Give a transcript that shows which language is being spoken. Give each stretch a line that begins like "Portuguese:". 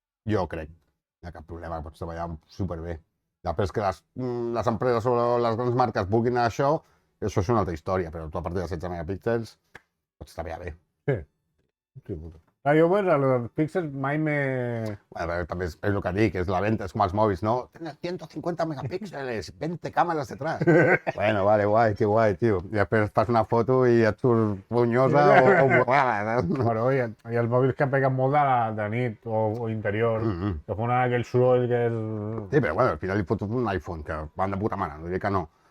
Catalan: Jo crec, no hi ha cap problema, pots treballar superbé. Després que les empreses o les grans marques vulguin això és una altra història, però tu a partir de 16 megapíxels pots treballar bé. Sí, puta. Clar, jo
Spanish: pues, a los
Catalan: píxels mai me... Bueno, també és el que dic, és la venta, és com els mòbils, ¿no?
Spanish: Tienes 150 megapíxeles, 20 cámaras detrás.
Catalan: Bueno, vale, guai, que guai, tio. I després fas una foto i et surt punyosa o borrada. Bueno, i els mòbils que peguen molt de nit o interior, que fan aquell soroll que és... Sí, però bueno, al final li foto un iPhone, que van de puta mare, no diré que no.